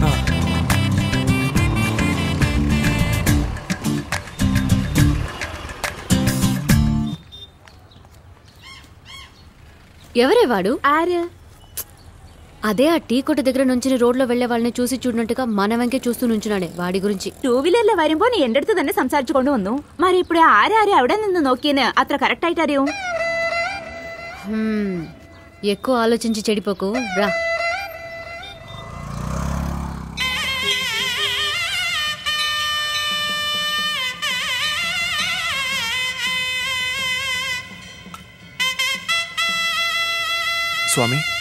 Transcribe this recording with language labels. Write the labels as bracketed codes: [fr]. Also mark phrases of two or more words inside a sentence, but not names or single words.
[te] ఎవరే వాడు? అదే ఆ టీ కొట్టు దగ్గర నుంచి రోడ్లో వెళ్లే వాళ్ళని చూసి చూడనట్టుగా మన వెంకే చూస్తూ నుంచున్నాడే వాడి గురించి. [ml] ടൂ വീലറിൽ വരുമ്പോ നീ എന്റെ അടുത്ത് തന്നെ സംസാരിച്ചുകൊണ്ട് വന്നു. [te] మరి ఇప్పుడు [ml] ആരാരും അവിടെ നിന്ന് നോക്കിയെന്ന് അത്ര കറക്റ്റ് ആയിട്ട് അറിയും. [te] ఎక్కువ ఆలోచించి చెడిపోకు రా. స్వామి